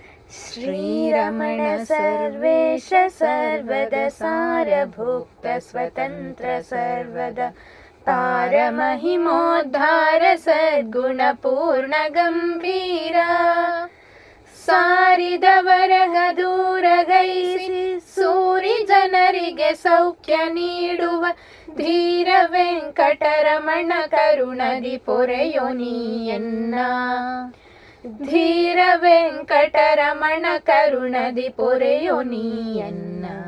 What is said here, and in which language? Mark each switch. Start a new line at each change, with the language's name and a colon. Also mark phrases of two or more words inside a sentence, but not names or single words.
Sanskrit: श्रीरमण सर्वेश सर्वद सारभुक्त स्वतंत्र सर्वद तारमहिमोद्धार सद्गुणपूर्ण गंभीर
Kannada: ಸಾರಿದವರಗ ದೂರಗೈಸಿ ಸೂರಿ ಜನರಿಗೆ ಸೌಖ್ಯ ನೀಡುವ ಧೀರ ವೆಂಕಟರಮಣ ಕರುಣದಿ ಪೊರೆಯೋ ನೀಯನ್ನ. ಧೀರ ವೆಂಕಟರಮಣ ಕರುಣದಿ ಪೊರೆಯೋ ನೀಯನ್ನ.